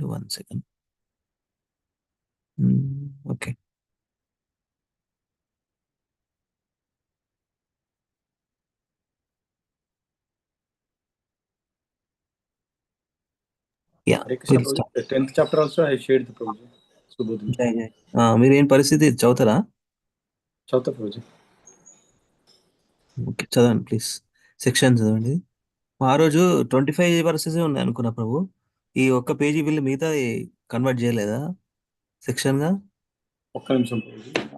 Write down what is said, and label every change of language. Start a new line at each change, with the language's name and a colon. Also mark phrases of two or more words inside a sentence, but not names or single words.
English: 1 second. Okay. Yeah. We'll start. The 10th chapter also I shared the Prabhuji. Subodhini.
Hindi: Jai Jai.
Telugu: మీరు ఏం పరిస్థితి చదువుతారా? చదువుతా Prabhuji. ఓకే, చదవండి ప్లీజ్. సెక్షన్ చదవండి. ఆ రోజు 25 వర్సెస్ ఉన్నాయి అనుకున్నా ప్రభు. ఈ ఒక్క పేజీ వీళ్ళు మిగతా కన్వర్ట్ చేయలేదా సెక్షన్ గా? ఒక్క నిమిషం Prabhuji.